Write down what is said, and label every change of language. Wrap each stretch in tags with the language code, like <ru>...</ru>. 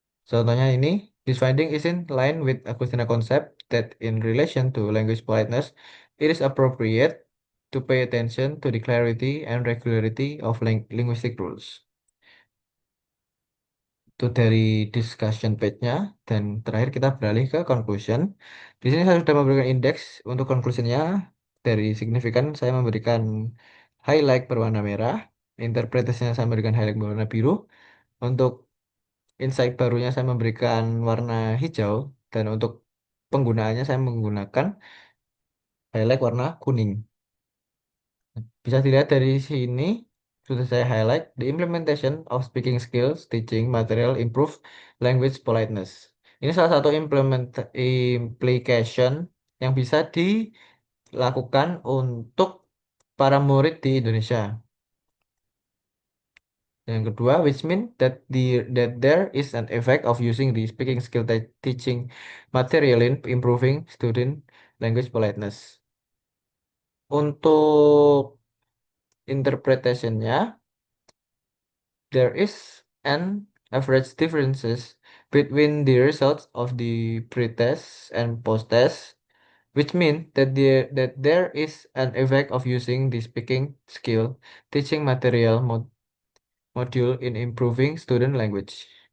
<id>Contohnya ini,</id> <en>this finding is in line with Agustina concept that in relation to language politeness, it is appropriate to pay attention to the clarity and regularity of linguistic rules.</en> <id>Itu dari discussion page-nya, dan terakhir kita beralih ke conclusion. Di sini saya sudah memberikan indeks untuk conclusionnya. Dari signifikan saya memberikan highlight berwarna merah, interpretasinya saya memberikan highlight berwarna biru. Untuk insight barunya saya memberikan warna hijau, dan untuk penggunaannya saya menggunakan highlight warna kuning. Bisa dilihat dari sini, sudah saya highlight,</id> <en>the implementation of speaking skills, teaching material, improve language politeness.</en> <id>Ini salah satu implication yang bisa dilakukan untuk para murid di Indonesia. Yang kedua,</id> <en>which mean that there is an effect of using the speaking skill teaching material in improving student language politeness.</en> <id>Untuk interpretationnya,</id> <en>there is an average differences between the results of the pre-test and post-test, which mean that there is an effect of using the speaking skill teaching material module in improving student language.</en>